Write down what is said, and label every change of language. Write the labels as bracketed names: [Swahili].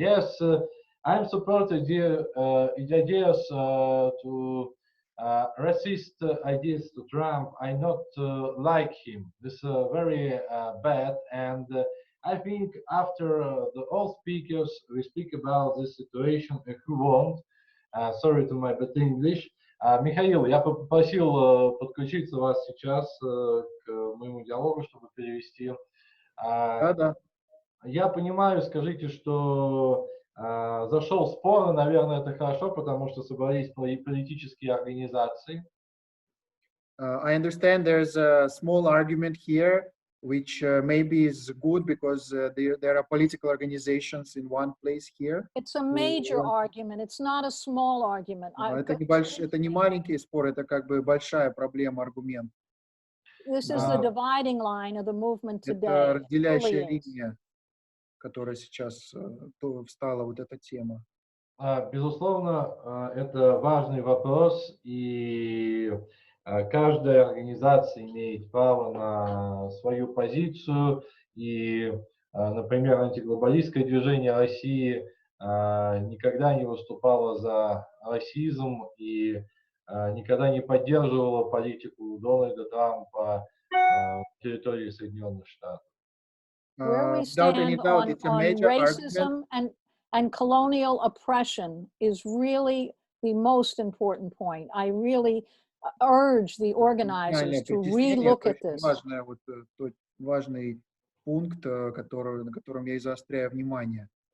[English] Yes, I'm supporting the ideas to racist ideas to Trump. I not like him. This is very bad, and I think after the all speakers we speak about this situation who won't. Sorry to my bad English. [Russian] Михаил, я попросил подключиться вас сейчас к моему диалогу, чтобы перевести. Да. Я понимаю, скажите, что зашел спор, наверное, это хорошо, потому что собрались политические организации. [English] I understand there's a small argument here, which maybe is good because there are political organizations in one place here. It's a major argument. It's not a small argument. [Russian] Это не маленький спор, это как бы большая проблема, аргумент. [English] This is the dividing line of the movement today. [Russian] Это разделяющая линия, которая сейчас встала вот эта тема. Безусловно, это важный вопрос, и каждая организация имеет право на свою позицию, и, например, антиглобалистское движение России никогда не выступало за расизм и никогда не поддерживало политику Дональда Трампа на территории Соединенных Штатов. [English] Where we stand on racism and colonial oppression is really the most important point. I really urge the organizers to relook at this. [Russian] Важный пункт, на котором я и заостряю внимание.